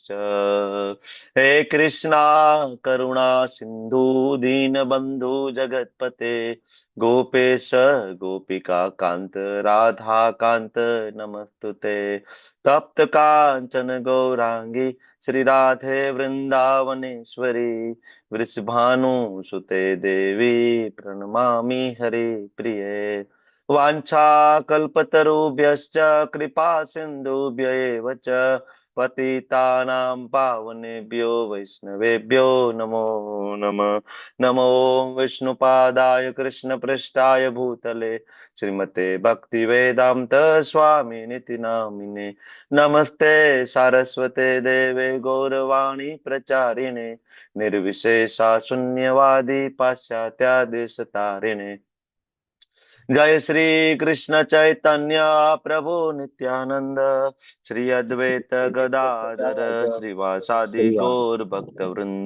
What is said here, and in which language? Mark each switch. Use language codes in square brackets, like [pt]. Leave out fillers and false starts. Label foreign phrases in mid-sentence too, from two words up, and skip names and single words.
[sa] હે કૃષ્ણા કરુણા સિંધુ દીનબંધુ જગતપતે ગોપેશ ગોપિકા કાંત રાધા કાંત નમસ્તુતે તપ્ત કાંચન ગૌરાંગી શ્રી રાધે વૃંદાવનેશ્વરી વૃષભાનુ સુતે દેવી પ્रणमामि हरे प्रिये वाञ्छा कल्पतरुभ्यश्च कृपा सिन्धुभ्य एव च पतितानां पावनेभ्यो वैष्णवेभ्यो नमो नमः. नमो विष्णुपादाय कृष्णपृष्ठाय भूतले श्रीमते भक्तिवेदान्त स्वामिनिति नामिने नमस्ते सारस्वते देवे गौरवाणी प्रचारिणे निर्विशेषा शून्यवादी पाश्चात्यादेशतारिणे जय श्री कृष्ण चैतन्य प्रभु नित्यानंद श्री अद्वैत गदाधर श्रीवासादि गौर भक्त वृंद।